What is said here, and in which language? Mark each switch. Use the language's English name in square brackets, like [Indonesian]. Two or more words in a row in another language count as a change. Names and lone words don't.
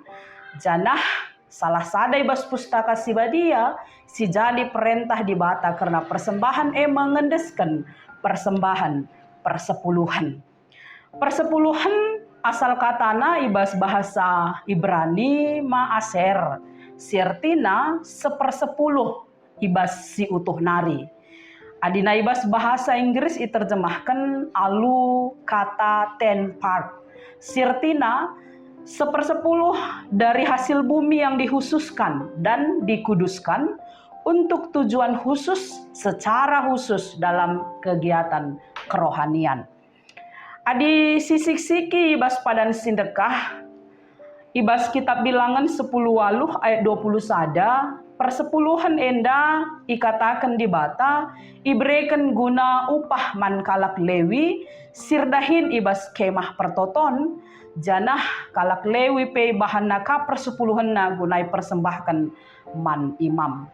[Batak Karo] Janah salah sada ibas pustaka si badia si jadi perintah di bata karena persembahan ngendesken persembahan persepuluhan. Persepuluhan asal katana ibas bahasa Ibrani maaser, sirtina 1/10 ibas si utuh nari. Adina ibas bahasa Inggris diterjemahkan alu kata 10 part. [Indonesian] Sirtina 1/10 dari hasil bumi yang dikhususkan dan dikuduskan untuk tujuan khusus secara khusus dalam kegiatan kerohanian. [Batak Karo] Adi sisik-siki ibas padan sindekah, ibas kitab bilangan 10 ayat 20 sada, persepuluhan enda ikatakan di bata, ibrekan guna upah man kalak Lewi, sirdahin ibas kemah pertoton, janah kalak Lewi pe bahan naka persepuluhan na gunai persembahkan man imam.